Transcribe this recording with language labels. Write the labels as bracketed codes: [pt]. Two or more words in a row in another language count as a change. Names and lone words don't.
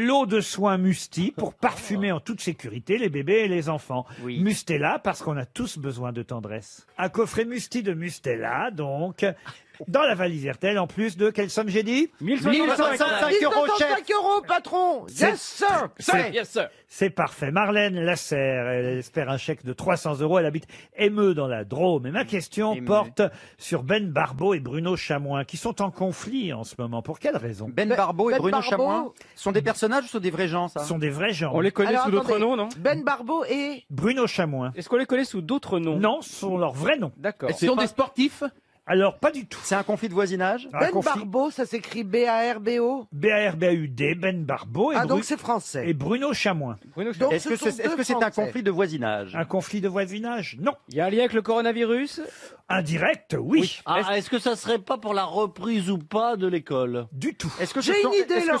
[fr] de l'eau de soin Musti pour parfumer en toute sécurité les bébés et les enfants. Oui. Mustela, parce qu'on a tous besoin de tendresse. Un coffret Musti de Mustela, donc, dans la valise RTL, en plus de quelle somme j'ai dit? 1065 €, chef. 1065 €, patron. [en] Yes, sir. Yes, sir. [fr] C'est parfait. Marlène Lasserre, elle espère un chèque de 300 €. Elle habite Émeux dans la Drôme. Et ma question Émeux. porte sur Ben Barbeau et Bruno Chamoin, qui sont en conflit en ce moment. Pour quelle raison? Ben Barbeau et Ben Bruno Barbeau. Chamoin sont des personnages ou sont des vrais gens, ça? Ce sont des vrais gens. On les connaît Alors, sous d'autres attendez. noms, non? Ben Barbeau et... Bruno Chamoin. Est-ce qu'on les connaît sous d'autres noms? Non, ce sont leurs vrais noms. D'accord. Ce sont des sportifs. Alors, pas du tout. C'est un conflit de voisinage? Un Ben conflit. Barbeau, ça s'écrit B-A-R-B-O. B-A-R-B-A-U-D, Ben Barbeau et, Ah, donc c'est français. et Bruno Chamoin. Donc Est-ce ce que sont c'est deux un Français. conflit de voisinage? Un conflit de voisinage? Non. Il y a un lien avec le coronavirus? Indirect, oui. Ah, est-ce que ça serait pas pour la reprise ou pas de l'école? Du tout. Est-ce que J'ai ce sont, une idée, est-ce que ce Laurent,